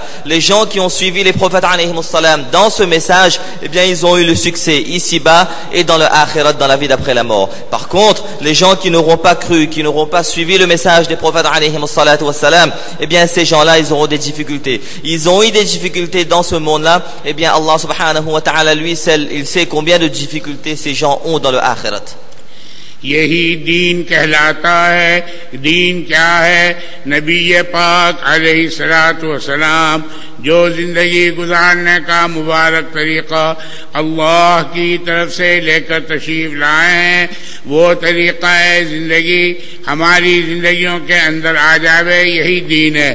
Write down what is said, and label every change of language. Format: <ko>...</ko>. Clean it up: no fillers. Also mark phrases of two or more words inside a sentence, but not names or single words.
<fr>Les gens qui ont suivi les prophètes</fr> <ar>عليهم السلام</ar> <fr>dans ce message, eh bien, ils ont eu le succès ici-bas et dans le akhirat, dans la vie d'après la mort. Par contre, les gens qui n'auront pas cru, qui n'auront pas suivi le message des prophètes</fr> <ar>عليهم الصلاة والسلام,</ar> <fr>eh bien, ces gens-là, ils auront des difficultés. Ils ont eu des difficultés dans ce monde-là. Eh bien, Allah</fr> <ar>سبحانه وتعالى,</ar> <fr>lui, il sait combien de difficultés ces gens ont dans le akhirat.</fr> <ur>یہی دین کہلاتا ہے۔ دین کیا ہے؟ نبی پاک</ur> <ar>علیہ الصلوۃ والسلام</ar> <ur>جو زندگی گزارنے کا مبارک طریقہ اللہ کی طرف سے لے کر تشریف لائے ہیں، وہ طریقہ زندگی ہماری زندگیوں کے اندر آ جاوے، یہی دین ہے۔</ur>